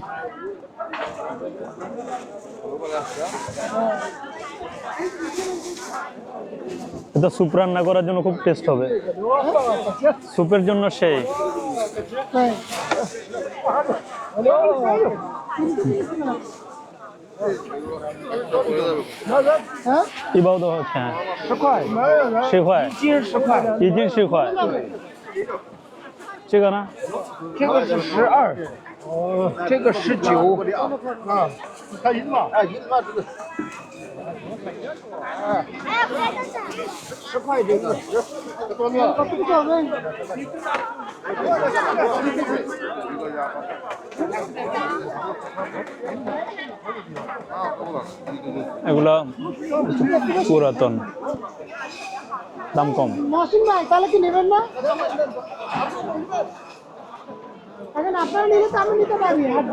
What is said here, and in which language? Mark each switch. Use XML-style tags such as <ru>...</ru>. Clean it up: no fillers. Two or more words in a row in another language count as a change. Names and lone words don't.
<bn>এটা স্যুপ রান্না করার জন্য খুব টেস্ট হবে, স্যুপের জন্য সেই।</bn> <zh>一包多少钱？10块。10块。一斤10块。一斤10块。这个呢？这个是12，这个19。啊，看银子。哎，银子这个。10块这个10，多少？不多问。</zh> <bn>এগুলো পুরাতন, দাম কম। মহসিন ভাই তাহলে কি নেবেন না? এখন আপনারা নিলে তো আমি নিতে পারি।</bn>